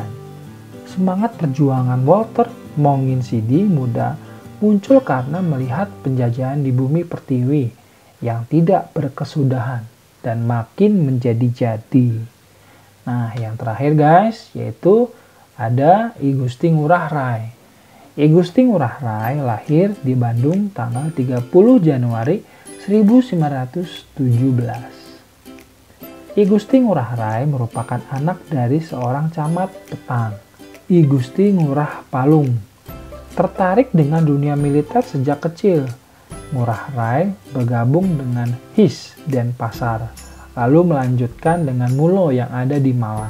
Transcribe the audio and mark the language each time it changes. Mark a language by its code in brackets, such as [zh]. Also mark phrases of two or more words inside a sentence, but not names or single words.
[id] Semangat perjuangan Walter Wongsidi muda muncul karena melihat penjajahan di bumi pertiwi yang tidak berkesudahan dan makin menjadi-jadi. Nah, yang terakhir guys, yaitu ada I Gusti Ngurah Rai. I Gusti Ngurah Rai lahir di Bandung tanggal 30 Januari 1917. I Gusti Ngurah Rai merupakan anak dari seorang camat petang, I Gusti Ngurah Palung. Tertarik dengan dunia militer sejak kecil, Ngurah Rai bergabung dengan HIS dan Pasar, lalu melanjutkan dengan Mulo yang ada di Malang.